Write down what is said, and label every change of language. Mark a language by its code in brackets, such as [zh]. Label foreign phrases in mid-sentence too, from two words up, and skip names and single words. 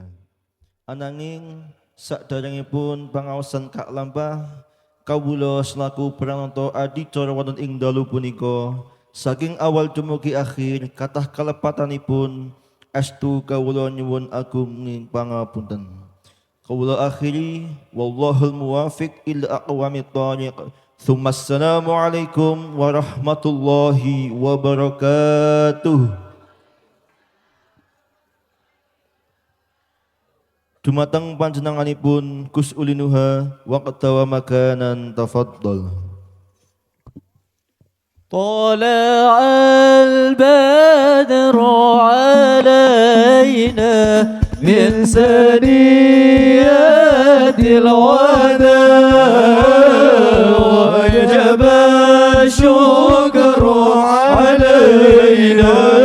[jv] Ananging saderengipun pangaosan Kak Lampah kawula selaku pranata adicara wonten ing dalu punika saking awal dumugi akhir kathah kalepatanipun estu kawula nyuwun agung ing pangapunten. Kawula akhiri [ar] والله الموفق إلى أقوم الطريق. السلام عليكم ورحمة الله وبركاته. [jv] Dumateng panjenenganipun Gus Ulinuha [ar] وقتا ومكانا تفضل. طلع البدر علينا من ثنيات الوداع وجب الشكر علينا